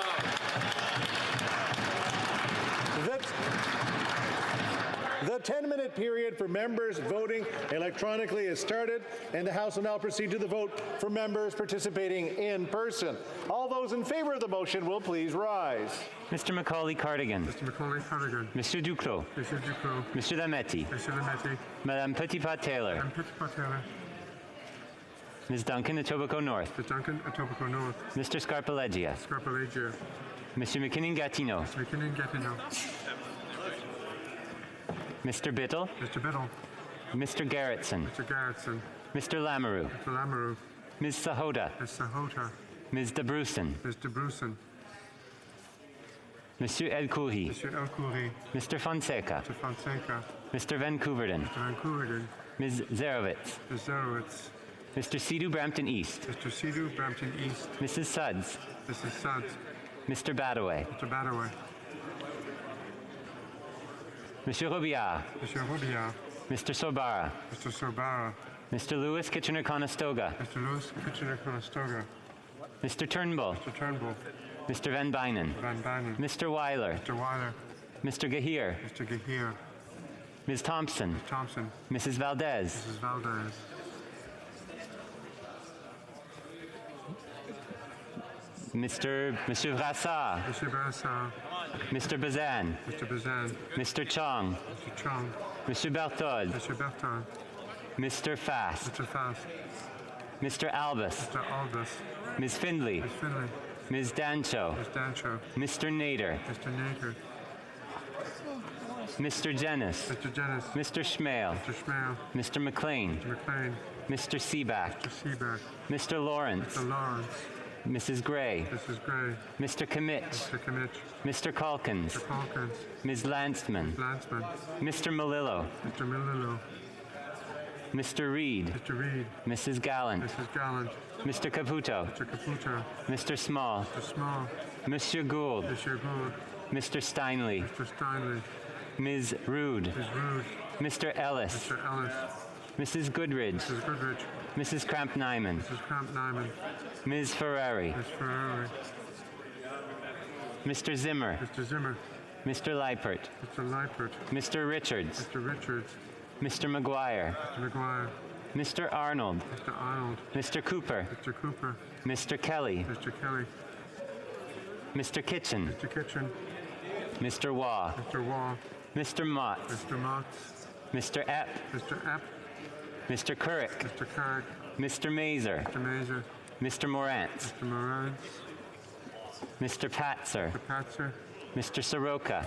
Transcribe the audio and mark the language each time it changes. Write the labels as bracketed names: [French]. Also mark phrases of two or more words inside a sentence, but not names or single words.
[English] The 10-minute period for members voting electronically has started, and the House will now proceed to the vote for members participating in person. All those in favor of the motion will please rise. Mr. Macaulay-Cardigan. Mr. Macaulay-Cardigan. [French] Monsieur Duclos. Monsieur Duclos. Monsieur Lametti. Monsieur Lametti. Madame Petitpas-Taylor. Madame Petitpas-Taylor. [English] Ms. Duncan, Etobicoke North. Ms. Duncan, Etobicoke North. Mr. Scarpaleggia. Scarpaleggia. [French] Monsieur McKinnon-Gatineau. [English] Mr. McKinnon-Gatineau. Mr. Biddle. Mr. Biddle. Mr. Garretson. Mr. Garretson. Mr. Lamoureux. Mr. Lamoureux. Ms. Sahota. Ms. Sahota. Ms. de Brusen. Ms. de Brusen. [French] Monsieur El-Khoury. Monsieur El-Khoury. [English] Mr. Fonseca. Mr. Fonseca. Mr. Van Couverden. Mr. Van Couverden. Ms. Zarowitz. Ms. Zarowitz. Mr. Sidhu Brampton East. Mr. Sidhu Brampton East. Mrs. Suds. Mrs. Suds. Mr. Badaway. Mr. Badaway. [French] Monsieur Robillard. Monsieur Robillard. [English] Mr. Sorbara. Mr. Sorbara. Mr. Lewis Kitchener-Conestoga. Mr. Lewis Kitchener-Conestoga. Mr. Turnbull. Mr. Turnbull. Mr. Van Bynen. Van Bynen. Mr. Weiler. Mr. Weiler. Mr. Gahir. Mr. Gahir. Ms. Thompson. Ms. Thompson. Mrs. Valdez. Mrs. Valdez. [French] Monsieur Brassard. Monsieur Brassard. [English] Mr. Bazan. Mr. Bazan. Mr. Chong. Mr. Chong. [French] Monsieur Berthold. [English] Mr. Berthold. Mr. Fast. Mr. Fast. Mr. Albus. Mr. Albus. Ms. Findley. Ms. Findley. Ms. Dancho. Ms. Dancho. Mr. Nader. Mr. Nader. Mr. Jennis. Mr. Jennis. Mr. Schmale. Mr. Schmale. Mr. McLean. Mr. McLean. Mr. Seaback. Mr. Seaback. Mr. Lawrence. Mr. Lawrence. Mrs. Gray. Mrs. Gray. Mr. Kimmich. Mr. Kimmich. Mr. Calkins. Mr. Calkins. Ms. Landsman. Landsman. Mr. Malillo. Mr. Malillo. Mr. Reed. Mr. Reed. Mrs. Gallant. Mrs. Gallant. Mr. Caputo. Mr. Caputo. Mr. Small. Mr. Small. [French] Monsieur Gould. Monsieur Gould. [English] Mr. Steinley. Mr. Steinley. Ms. Rood. Ms. Rood. Mr. Ellis. Mr. Ellis. Mrs. Goodridge. Mrs. Goodridge. Mrs. Cramp-Nyman. Mrs. Cramp-Nyman. Ms. Ferrari. Ms. Ferrari. Mr. Zimmer. Mr. Zimmer. Mr. Leipert. Mr. Leipert. Mr. Richards. Mr. Richards. Mr. McGuire. Mr. McGuire. Mr. Arnold. Mr. Arnold. Mr. Cooper. Mr. Cooper. Mr. Kelly. Mr. Kelly. Mr. Kitchen. Mr. Kitchen. Mr. Waugh. Mr. Waugh. Mr. Mott. Mr. Mott. Mr. Epp. Mr. Epp. Mr. Couric. Mr. Carrick. Mr. Mazer. Mr. Mazer. Mr. Morantz, Mr. Moran, Mr. Patzer, Mr. Patzer, Mr. Soroka,